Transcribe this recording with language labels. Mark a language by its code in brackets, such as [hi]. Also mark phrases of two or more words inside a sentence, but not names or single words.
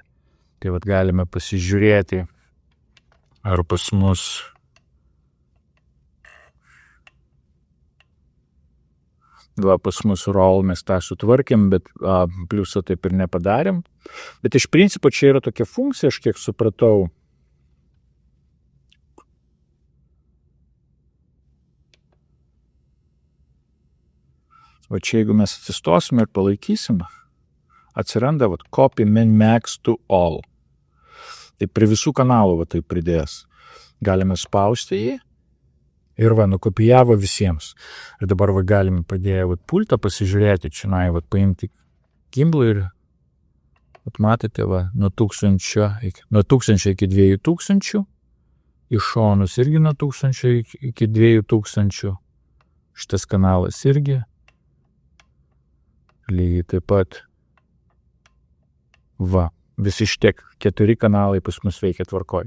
[lt] Tai va galime pasižiūrėti, ar pas mus pas mus roll mes tą sutvarkėm, bet pliusą taip ir nepadarėm. Bet iš principo čia yra tokia funkcija, aš kiek supratau. Va čia jeigu mes atsistosime ir palaikysim, atsiranda [en] copy min max to all. [lt] Tai prie visų kanalų tai pridės. Galime spausti jį. Ir va, nukopijavo visiems. Ir dabar va galime padėję pultą pasižiūrėti, čia paimti gimblą ir matote, va, nuo 1000 iki 2000, iš šonus irgi nuo 1000 iki 2000, šitas kanalas irgi, lygiai taip pat, va, visi šitie 4 kanalai pas mus veikia tvarkoj.